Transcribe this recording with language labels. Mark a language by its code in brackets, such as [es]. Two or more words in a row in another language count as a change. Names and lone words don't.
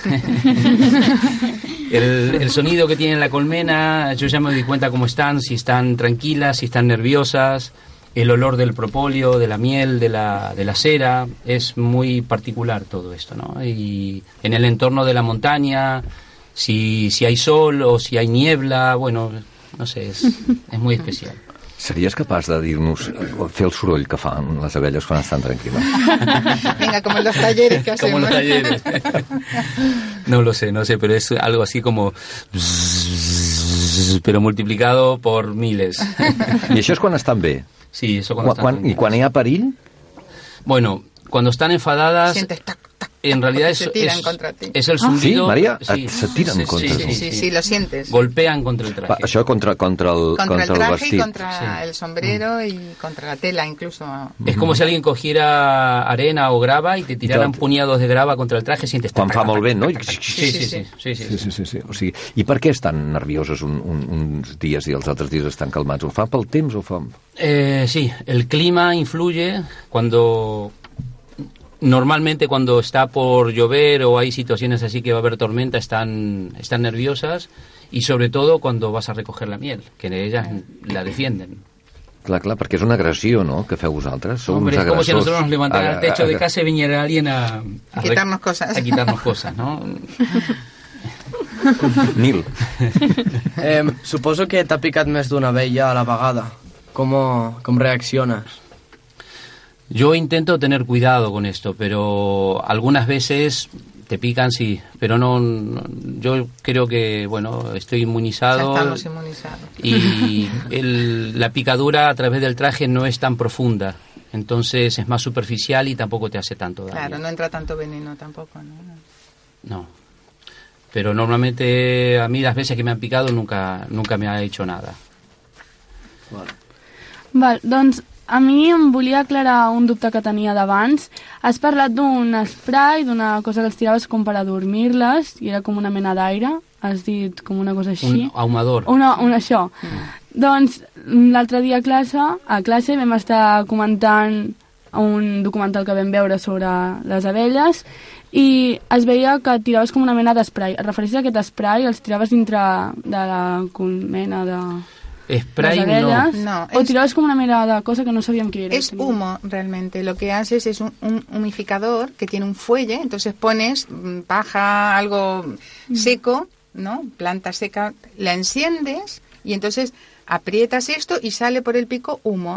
[es] El sonido que tiene la colmena, yo ya me doy cuenta cómo están, si están tranquilas, si están nerviosas. El olor del propóleo, de la miel, de la cera, es muy particular todo esto, ¿no? Y en el entorno de la montaña, si hay sol o si hay niebla, bueno, no sé, es muy especial. [ca] Series capaç de dir-nos, fer el soroll que fan les abelles quan estan tranquil·les? [es] Venga, como en los talleres que hacemos. Como en los talleres. No lo sé, pero es algo así como... pero multiplicado por miles. [ca] I això és quan estan bé? [es] Sí, eso cuando están... [ca] ¿Y quan hi ha perill? [es] Bueno, cuando están enfadadas... Sientes tac, tac. En realidad se tiran contra ti. Es el zumbido... Sí, María, se tiran contra tu. Sí, lo sientes. Golpean contra el traje. [ca] Això contra el [es] traje [ca] vestit. [es] Y contra el sombrero y contra la tela incluso. Es como si alguien cogiera arena o grava y te tiraran puñados de grava contra el traje, sientes... [ca] Quan fa molt vent, no? Sí. O sigui, i per què estan nervioses uns dies i els altres dies estan calmats? Ho fa pel temps o fa... [es] Sí, el clima influye Normalmente cuando está por llover o hay situaciones así que va a haber tormenta están nerviosas y sobre todo cuando vas a recoger la miel, que ellas la defienden. [ca] Clar, perquè és una agressió, no?, que feu vosaltres. Sou [es] Hombre, [ca] uns [es] es como [ca] agressors. [es] si nosotros nos levantara el techo de casa y viniera alguien a quitarnos cosas. A quitarnos cosas, ¿no? Nil. [ca] Suposo que t'ha picat més d'una abella a la vegada. Com reacciones? [es] Yo intento tener cuidado con esto, pero algunas veces te pican, sí, pero no yo creo que, bueno, estoy inmunizado. Ya estamos inmunizados. Y la picadura a través del traje no es tan profunda, entonces es más superficial y tampoco te hace tanto daño. Claro, no entra tanto veneno tampoco, ¿no? No. Pero normalmente a mí las veces que me han picado nunca me ha hecho nada. [ca] Val, doncs a mi em volia aclarar un dubte que tenia d'abans. Has parlat d'un spray, d'una cosa que els tiraves com per adormir-les, i era com una mena d'aire. Has dit com una cosa així. Un ahumador. Això. Doncs l'altre dia a classe vam estar comentant un documental que vam veure sobre les abelles, i es veia que tiraves com una mena d'esprai. Et refereixes a aquest esprai, els tiraves dintre de la colmena de... [es] Spray las abellas, no. o tirabas como una mera de cosa que no sabían qué era. Es humo, realmente. Lo que haces es un humificador que tiene un fuelle, entonces pones paja, algo seco, ¿no? Planta seca, la enciendes y entonces aprietas esto y sale por el pico humo.